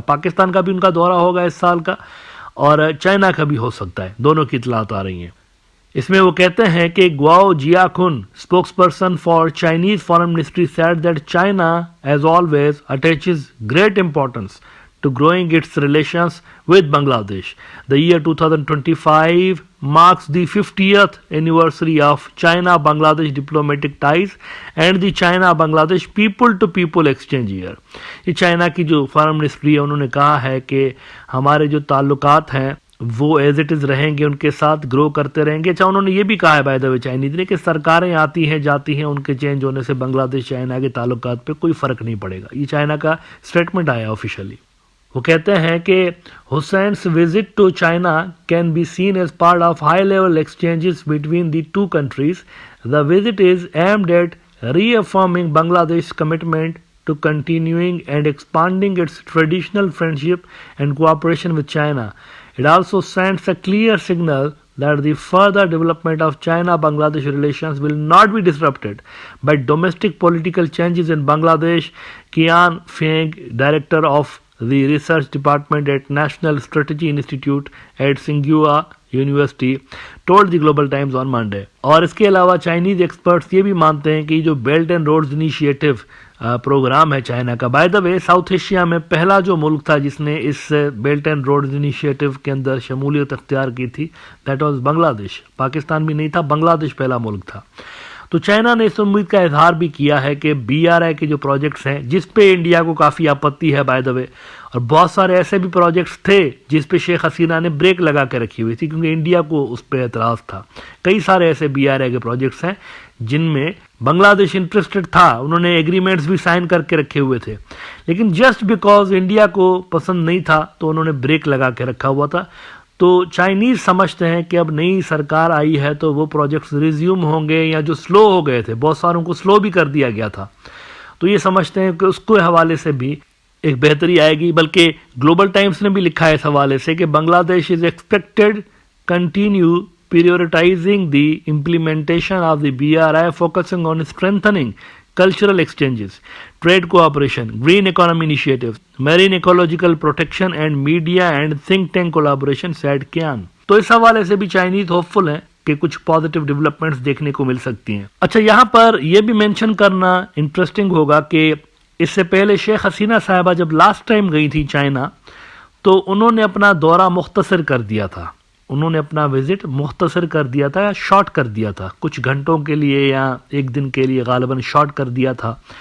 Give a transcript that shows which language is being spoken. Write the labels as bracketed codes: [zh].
[ur] پاکستان کا بھی ان کا دورہ ہوگا اس سال کا اور چائنا کا بھی ہو سکتا ہے. دونوں کی اطلاعات آ رہی ہیں. اس میں وہ کہتے ہیں کہ [en] Guo Jiakun spokesperson for Chinese foreign ministry said that China has always attaches great importance to growing its relations with Bangladesh. The year 2025 marks the 50th anniversary of China-Bangladesh diplomatic ties and the China-Bangladesh people-to-people exchange year. [ur] یہ China کی جو foreign ministry ہے انہوں نے کہا ہے کہ ہمارے جو تعلقات ہیں وہ [en] as it is [ur] رہیں گے, ان کے ساتھ گرو کرتے رہیں گے. اچھا, انہوں نے یہ بھی کہا ہے بائی دا وے چائنیز نے کہ سرکاریں آتی ہیں جاتی ہیں, ان کے چینج ہونے سے بنگلہ دیش چائنا کے تعلقات پہ کوئی فرق نہیں پڑے گا. یہ چائنا کا اسٹیٹمنٹ آیا آفیشلی. وہ کہتے ہیں کہ [en] Hussain's visit to China can be seen as part of high-level exchanges between the two countries. The visit is aimed at reaffirming Bangladesh's commitment to continuing and expanding its traditional friendship and cooperation with China. It also sends a clear signal that the further development of China-Bangladesh relations will not be disrupted by domestic political changes in Bangladesh. Kian Feng, director of the research department at National Strategy Institute at Tsinghua University, told the Global Times on Monday. [ur] اور اس کے علاوہ Chinese experts یہ بھی مانتے ہیں کہ جو belt and roads initiative programme ہے چائنا کا. By the way south Asia میں پہلا جو ملک تھا جس نے اس بیلٹ اینڈ روڈز انیشیٹو کے اندر شمولیت اختیار کی تھی [en] that was [ur] بنگلہ دیش. پاکستان بھی نہیں تھا, بنگلہ دیش پہلا ملک تھا. تو چائنا نے اس امید کا اظہار بھی کیا ہے کہ بی آر آئی کے جو پروجیکٹس ہیں جس پہ انڈیا کو کافی آپتی ہے بائی دا وے، اور بہت سارے ایسے بھی پروجیکٹس تھے جس پہ شیخ حسینہ نے بریک لگا کے رکھی ہوئی تھی کیونکہ انڈیا کو اس پہ اعتراض تھا. کئی سارے ایسے بی آر آئی کے پروجیکٹس ہیں جن میں بنگلہ دیش انٹرسٹڈ تھا، انہوں نے ایگریمنٹس بھی سائن کر کے رکھے ہوئے تھے، لیکن جسٹ بیکاز انڈیا کو پسند نہیں تھا تو انہوں نے بریک لگا کے رکھا ہوا تھا. تو چائنیز سمجھتے ہیں کہ اب نئی سرکار آئی ہے تو وہ پروجیکٹس ریزیوم ہوں گے، یا جو سلو ہو گئے تھے بہت ساروں کو سلو بھی کر دیا گیا تھا، تو یہ سمجھتے ہیں کہ اس کے حوالے سے بھی ایک بہتری آئے گی. بلکہ گلوبل ٹائمز نے بھی لکھا ہے اس حوالے سے کہ [en] Bangladesh is expected continue prioritizing the implementation of the BRI, focusing on strengthening cultural exchanges, trade cooperation, green economy initiatives, marine ecological protection and media and think tank collaboration, said Kian. [ur] تو اس حوالے سے بھی چائنیز ہوپ فل ہیں کہ کچھ positive developments دیکھنے کو مل سکتی ہیں. اچھا، یہاں پر یہ بھی مینشن کرنا انٹرسٹنگ ہوگا کہ اس سے پہلے شیخ حسینہ صاحبہ جب لاسٹ ٹائم گئی تھی چائنا تو انہوں نے اپنا دورہ مختصر کر دیا تھا، انہوں نے اپنا وزٹ مختصر کر دیا تھا یا شارٹ کر دیا تھا، کچھ گھنٹوں کے لیے یا ایک دن کے لیے غالباً شارٹ کر دیا تھا.